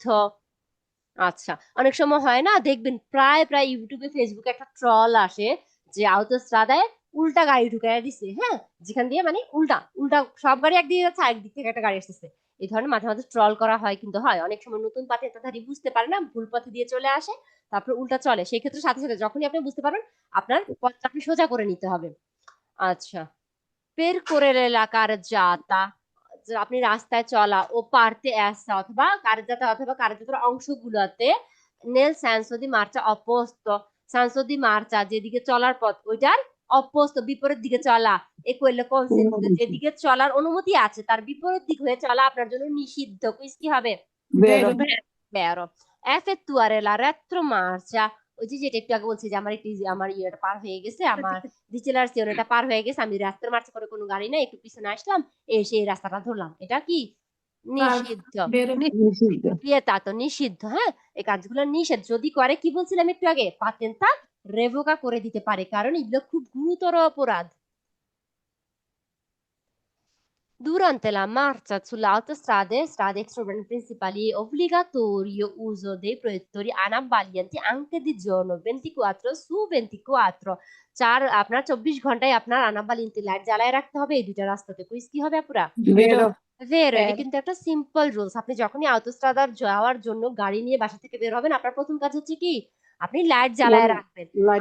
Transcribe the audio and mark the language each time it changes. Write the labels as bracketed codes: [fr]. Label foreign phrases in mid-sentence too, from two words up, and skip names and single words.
[bn] আচ্ছা, অনেক সময় হয় না, দেখবেন প্রায় প্রায় ইউটিউবে ফেসবুকে একটা ট্রল আসে যে আউটোস্ট্রাদায় উল্টা গাড়ি ঢুকাইয়া দিছে, হ্যাঁ, যেখান দিয়ে মানে উল্টা উল্টা সব গাড়ি একদিকে যাচ্ছে, আরেকদিক থেকে একটা গাড়ি আসতেছে। এই ধরনের মাঝে মাঝে ট্রল করা হয়, কিন্তু হয় অনেক সময় নতুন পাথেধারী বুঝতে পারে না, ভুল পথে দিয়ে চলে আসে, তারপর উল্টা চলে। সেই ক্ষেত্রে সাথে সাথে যখনই আপনি বুঝতে পারবেন, আপনার পথটা আপনি সোজা করে নিতে হবে। আচ্ছা, [it] percorrere la carreggiata, [bn] যে আপনি রাস্তায় চলা, ও পারতে আসা অথবা কার্যতা অথবা কার্যতার অংশগুলোতে, [it] nel senso di marcia opposto, senso di marcia [bn] যেদিকে চলার পথ ওইটার [it] opposto [bn] বিপরীত দিকে চলা, [it] e quello consentito [bn] যেদিকে চলার অনুমতি আছে তার বিপরীত দিক হয়ে চলা আপনার জন্য নিষিদ্ধ। কুইজ কি হবে? [it] ভেরো, Vero. effettuare la retromarcia, [bn] ওই যে যেটা একটু আগে বলছি যে আমার একটু আমার ইয়েটা পার হয়ে গেছে, আমার ডিসেলারেশনটা পার হয়ে গেছে, আমি রাস্তার মার্চে করে কোনো গাড়ি নাই, একটু পিছনে আসলাম, এসে এই রাস্তাটা ধরলাম, এটা কি? নিষিদ্ধ। [it] বেরো। [bn] নিষিদ্ধ। vietato, নিষিদ্ধ। হ্যাঁ, এই কাজগুলো নিষেধ। যদি করে, কি বলছিলাম একটু আগে, পাতেনটা রেভোকা করে দিতে পারে, কারণ এগুলো খুব গুরুতর অপরাধ। [it] Durante la marcia sulle autostrade, strade extraurbane principali, è obbligatorio uso dei proiettori anabbaglianti anche di giorno, 24/24। [bn] আপনার 24 ঘন্টায় আপনার আনাবালিন্তি লাইট জ্বালায় রাখতে হবে এই দুইটা রাস্তাতে। কুইজ কি হবে আপুরা? [it] ভেরো, [bn] ভেরো। এটা কিন্তু একটা সিম্পল রুলস। আপনি যখনই আউটোস্ট্রাদার যাওয়ার জন্য গাড়ি নিয়ে বাসা থেকে বের হবেন, আপনার প্রথম কাজ হচ্ছে কি, আপনি লাইট জ্বালায় রাখবেন। লাইট